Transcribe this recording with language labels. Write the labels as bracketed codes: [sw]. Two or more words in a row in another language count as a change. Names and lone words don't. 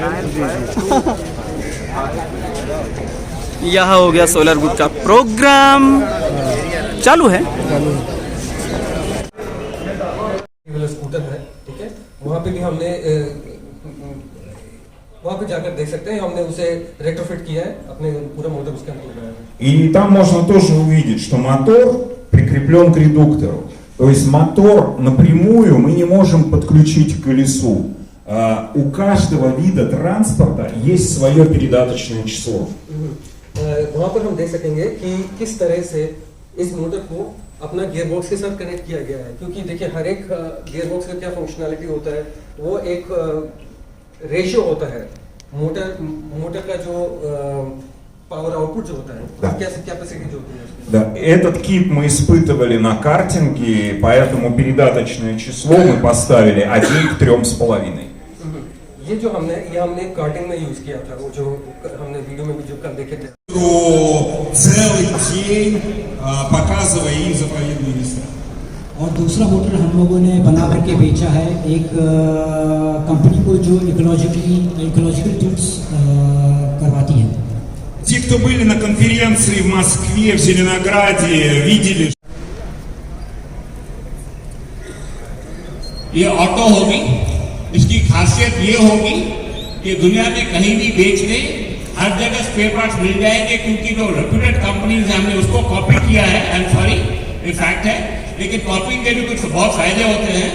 [hi] यहाँ हो गया [en] solar group [hi] का प्रोग्राम चालू है। स्कूटर है, ठीक है, वहाँ पे भी हमने वहाँ पे जाकर देख सकते हैं, हमने उसे रेट्रोफिट किया है, अपने पूरा मोटर उसके अंदर लगाया है। [ru] И там можно тоже увидеть, что мотор прикреплен к редуктору. То есть мотор напрямую мы не можем подключить к колесу. У каждого вида транспорта есть свое передаточное число. [hi] वहाँ पर हम देख सकेंगे कि किस तरह से इस मोटर को अपना गियरबॉक्स के साथ कनेक्ट किया गया है। क्योंकि देखिए हर एक गियरबॉक्स का क्या फंक्शनैलिटी होता है, वो एक रेशियो होता है। मोटर का जो [en] power output [hi] जो होता है, कैपेसिटी जो होती है। [ru] Да, этот кит мы испытывали на картинге, поэтому передаточное число мы поставили 1 к 3,5. [hi] ये हमने कार्टिंग में यूज किया था, वो जो हमने वीडियो में भी जो कल देखे थे। [ru] Целый день показывая им заповедные места. [hi] और दूसरा मोटर हम लोगों ने बना करके बेचा है एक कंपनी को जो [en] ecological tools [hi] करवाती है। [ru] Те, кто были на конференции в Москве, в Зеленограде, видели. [hi] ये ऑटो होगी। इसकी खासियत ये होगी कि दुनिया में कहीं भी बेच दें, हर जगह [en] spare parts [hi] मिल जाएंगे, क्योंकि जो [en] reputed companies [hi] हैं हमने उसको कॉपी किया है। [en] I am sorry, [hi] ये फैक्ट है, लेकिन कॉपिंग के भी कुछ बहुत फायदे होते हैं।